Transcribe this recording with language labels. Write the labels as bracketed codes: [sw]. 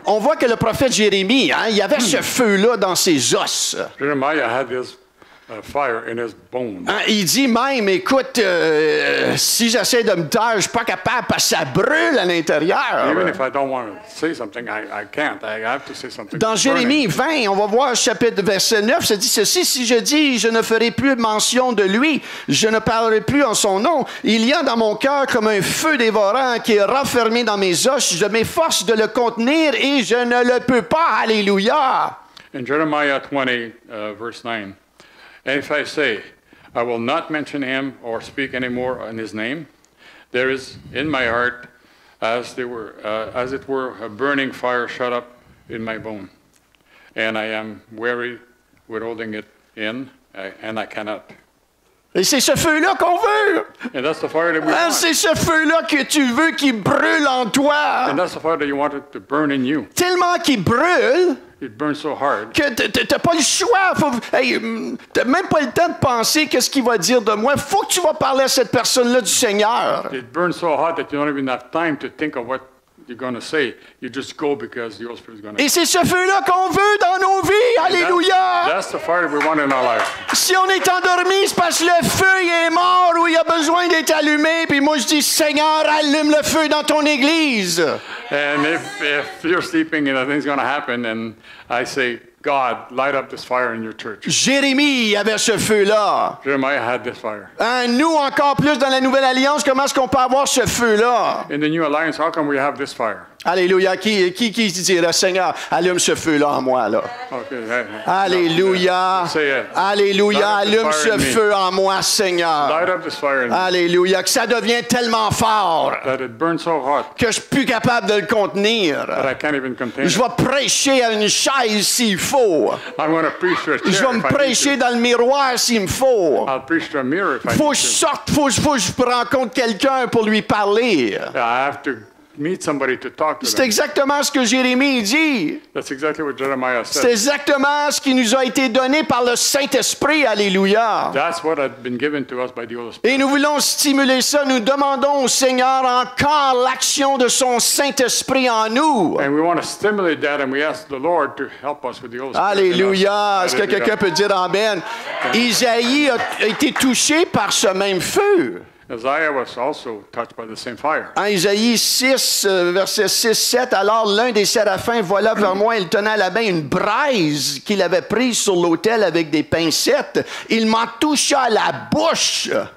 [fr] On voit que le prophète Jérémie, hein, il y avait ce feu-là dans ses os. [en] Jeremiah had this fire in his bones. [fr] Hein, il dit même, écoute, si j'essaie de me taire, je suis pas capable parce que ça brûle à l'intérieur. [en] Even if I don't want to say something, I can't. I have to say something. [fr] Dans [en] It's burning. [fr] Jérémie 20, on va voir chapitre verset 9, ça dit ceci, si je dis, je ne ferai plus mention de lui, je ne parlerai plus en son nom, il y a dans mon cœur comme un feu dévorant qui est renfermé dans mes os, je m'efforce de le contenir et je ne le peux pas. Alléluia. [en] In Jeremiah 20, verse 9, and if I say, I will not mention him or speak any more in his name, there is in my heart, as it were, a burning fire shut up in my bone, and I am weary with holding it in, and I cannot. [fr] Et c'est ce feu-là qu'on veut. [en] And that's the fire that we [fr] Hein, [en] want. [fr] c'est ce feu-là que tu veux qui brûle en toi. [en] And that's the fire that you want it to burn in you. [fr] Tellement qu'il brûle [en] It burns so hard. [fr] que t'as pas le choix. T'as même pas le temps de penser qu'est-ce qu'il va dire de moi. Faut que tu vas parler à cette personne-là du Seigneur. [en] It burns so hot that you don't even have time to think of what you're going to say. You just go because the Holy Spirit is going to. [fr] Et c'est ce feu-là qu'on veut dans nos vies. Alléluia. [en] That's the fire that we want in our life. [fr] Si on est endormi, c'est parce que le feu il est mort ou il a besoin d'être allumé. Puis moi, je dis, Seigneur, allume le feu dans ton église. [en] And if you're sleeping and nothing's going to happen, and I say, God, light up this fire in your church. [fr] Jérémie avait ce feu-là. [en] Jeremiah had this fire. [fr] Hein, nous, encore plus dans la Nouvelle Alliance, comment est-ce qu'on peut avoir ce feu-là? [en] In the New Alliance, how come we have this fire? [fr] Alléluia. Qui dirait, Seigneur, allume ce feu-là en moi, là? [en] Okay. [fr] Alléluia. [en] Say it. [fr] Alléluia. [en] Light up this [fr] Allume [en] fire [fr] ce [en] in me. [fr] feu en moi, Seigneur. [en] Light up this fire in me. [fr] Alléluia. Que ça devienne tellement fort [en] That it burns so hot [fr] que je suis plus capable de le contenir. [en] that I can't even contain [fr] Je [en] it. [fr] vais prêcher à une chaise s'il faut. [en] I'm going to preach to a [fr] Je [en] chair [fr] vais me [en] if I need [fr] prêcher [en] to. [fr] dans le miroir s'il me faut. [en] I'll preach to a mirror if I [fr] Faut [en] need [fr] que je [en] to. [fr] sorte, faut que je rencontre quelqu'un pour lui parler. [en] I have to meet somebody to talk to [fr] C'est [en] them. [fr] exactement ce que Jérémie dit. [en] That's exactly what Jeremiah [fr] C'est [en] said. [fr] exactement ce qui nous a été donné par le Saint-Esprit. Alléluia. [en] That's what had been given to us by the Holy Spirit. [fr] Et nous voulons stimuler ça. Nous demandons au Seigneur encore l'action de son Saint-Esprit en nous. [en] And we want to stimulate that, and we ask the Lord to help us with the Holy Spirit. [fr] Alléluia. Est-ce que Alléluia. quelqu'un peut dire Amen? Isaïe a été touché par ce même feu. [en] Isaiah was also touched by the same fire. [fr] En Isaïe 6, verset 6-7, alors l'un des séraphins vola vers moi, il tenait à la main une braise qu'il avait prise sur l'autel avec des pincettes. Il m'en toucha à la bouche.